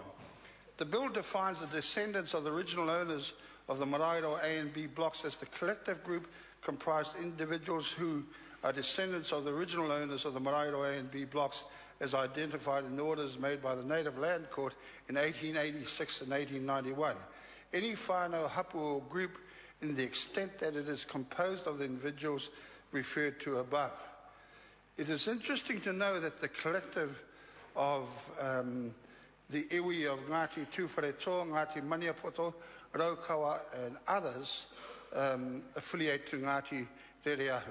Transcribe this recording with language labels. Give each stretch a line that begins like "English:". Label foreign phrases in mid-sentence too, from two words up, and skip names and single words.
English: The bill defines the descendants of the original owners of the Maraeroa A and B blocks as the collective group comprised individuals who are descendants of the original owners of the Maraeroa A and B blocks as identified in the orders made by the Native Land Court in 1886 and 1891. Any
Māori: whānau hapu
English: or group in the extent that it is composed of the individuals referred to above. It is interesting to know that the collective of the iwi of Ngāti Tūwharetoa, Ngāti Maniapoto, Raukawa and others affiliate to Ngāti Rereahu.